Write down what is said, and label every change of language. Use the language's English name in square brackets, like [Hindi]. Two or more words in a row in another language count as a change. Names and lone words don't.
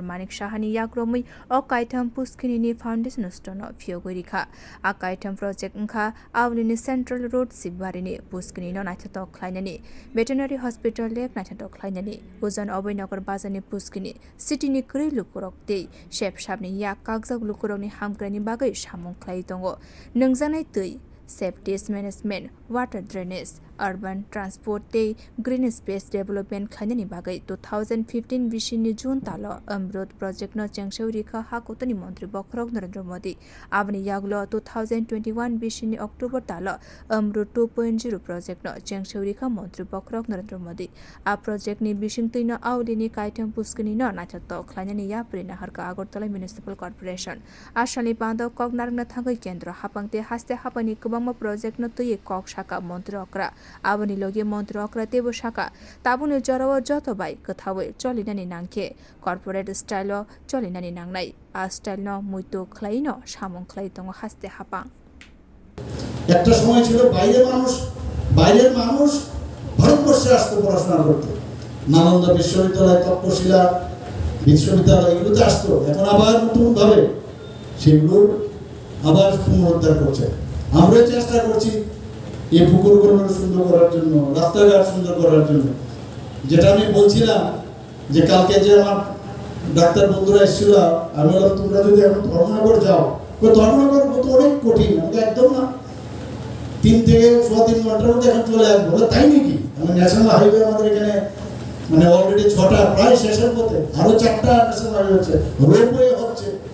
[Kok Borok] Manik Shahani yakromui o kaitham puskini ni [English] foundation stone [Kok Borok] phiogorikha a kaitham project ngkha awlini Central Road Sibari puskini no naithatok khlainani [English] veterinary hospital [Kok Borok] lek naithatok khlainani Ujan Oboinagar bazani puskini city ni kri lukurokte shep shabni yak kakjak lukurok hamkrani bagai samung khlai tongo nungjanai tui [English] safety management water drainage urban transport [Kok Borok] tei [English] green space development [Kok Borok] khainani bagai 2015 bisini June talo Amrut project no chengseuri kha hakotani mantri Bokrok Narendra Modi abni yaglo 2021 bisini October talo Amrut 2.0 project no chengseuri kha mantri Bokrok Narendra Modi a project ni bising tuina awlini kaitham puskini no nachato khlainani yaprina harka Agartala Municipal Corporation asali pando kok narangna thangai kendra hapangte haste hapani kubangma project no tui kok shaka mantri okra aboni logi mantri okra tebo shaka tabuni jarawa joto bai kathawe cholinani nangke [English] corporate style [Kok Borok] cholinani nangnai a style no muito khlaino samung khlai tongo haste hapang [Bangla] একটা সময় ছিল বাইরের মানুষ ভারতবর্ষে আসতো পড়াশোনা করতে নালন্দা বিশ্ববিদ্যালয় তক্ষশিলা বিশ্ববিদ্যালয় এগুলোতে আসতো এখন আবার নতুন ভাবে সেগুলো আবার পুনরুদ্ধার করছে আমরা চেষ্টা করছি এই পুকুরগুলো সুন্দর করার জন্য রাস্তাঘাট সুন্দর করার জন্য যেটা আমি বলছিলাম যে কালকে যে আমার ডাক্তার বন্ধুরা এসেছিল আমি বললাম তোমরা যদি এখন ধর্মনগর যাও ধর্মনগর তো অনেক কঠিন আমাকে একদম না 3 থেকে 3.5 ঘন্টার মধ্যে এখন চলে আসবো তাই নাকি মানে [English] national highway [Bangla] আমাদের এখানে মানে অলরেডি 6টা প্রায় শেষের পথে আরো 4টা [English] national highway [Bangla] হচ্ছে রোপওয়ে হচ্ছে